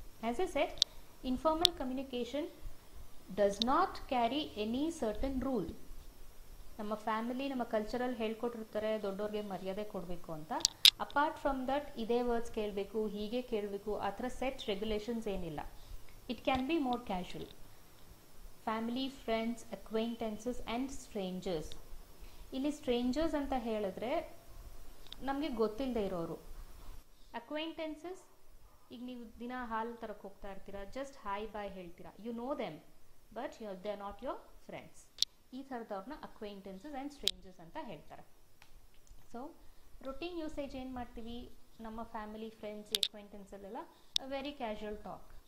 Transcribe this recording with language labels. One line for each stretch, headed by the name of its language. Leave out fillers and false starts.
English: As I said, informal communication does not carry any certain rule.
Kannada: ನಮ್ಮ family, ನಮ್ಮ ಕಲ್ಚರಲ್ಲಿ ಹೇಳ್ಕೊಟ್ಟಿರ್ತಾರೆ ದೊಡ್ಡವ್ರಿಗೆ ಮರ್ಯಾದೆ ಕೊಡಬೇಕು ಅಂತ.
English: apart from that
Kannada: ಇದೇ ವರ್ಡ್ಸ್ ಕೇಳಬೇಕು, ಹೀಗೆ ಕೇಳಬೇಕು, ಆ ಥರ ಸೆಟ್ ರೆಗ್ಯುಲೇಷನ್ಸ್ ಏನಿಲ್ಲ.
English: It can be more casual. Family, friends, acquaintances and strangers.
Kannada: ಇಲ್ಲಿ ಸ್ಟ್ರೇಂಜರ್ಸ್ ಅಂತ ಹೇಳಿದ್ರೆ ನಮಗೆ ಗೊತ್ತಿಲ್ಲದೆ ಇರೋರು. ಅಕ್ವೈಂಟೆನ್ಸಸ್, ಈಗ ನೀವು ದಿನ ಹಾಲು ತರಕ್ಕೆ ಹೋಗ್ತಾ ಇರ್ತೀರಾ, ಜಸ್ಟ್ ಹಾಯ್ ಬಾಯ್ ಹೇಳ್ತೀರಾ,
English: You know them but they are not your friends.
Kannada: ಈ ಥರದವ್ರನ್ನ ಅಕ್ವೈಂಟೆನ್ಸಸ್ ಆ್ಯಂಡ್ ಸ್ಟ್ರೇಂಜರ್ಸ್ ಅಂತ ಹೇಳ್ತಾರೆ. ಸೊ ರೊಟೀನ್ ಯೂಸೇಜ್ ಏನು ಮಾಡ್ತೀವಿ ನಮ್ಮ family, friends, ಅಕ್ವೈಂಟೆನ್ಸಲ್ಲೆಲ್ಲ
English: Very casual talk.